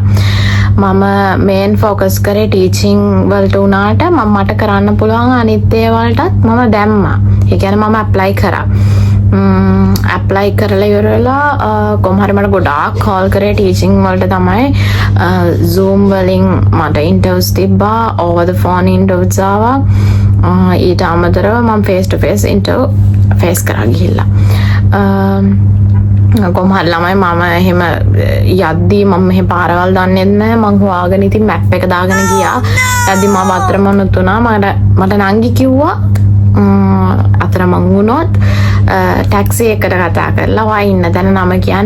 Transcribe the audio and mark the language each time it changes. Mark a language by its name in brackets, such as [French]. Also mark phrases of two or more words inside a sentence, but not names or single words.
[Sinhala] මම මේන් ෆෝකස් කරේ ටීචිං වලට උනාට මට කරන්න පුළුවන් අනිත් ඒවාටත් මම දැම්මා. ඒ කියන්නේ මම ඇප්ලයි කරා. ඇප්ලයි කරලා ඉවරලා කොහොම හරි මට ගොඩාක් කෝල් කරේ ටීචිං වලට තමයි. Zoom වලින් මට ඉන්ටර්ව්ස් තිබ්බා, [English] over the phone [Sinhala] ඉන්ටර්ව්ස් ආවා. ඊට අමතරව මම [English] face to face [Sinhala] ඉන්ටර්ව් ෆේස් කරා ගිහිල්ලා. කොහොම හරි ළමයි මම එහෙම යද්දී මම මෙහෙ පාරවල් දන්නේ නැහැ. මං හොයාගෙන ඉතින් මැප් එක දාගෙන ගියා. යද්දී මම අතරමං තුනා මට නංගි කිව්වා අතර මං වුණොත් ටැක්සි එකට කතා කරලා වා ඉන්න තැන නම කියන්නේ.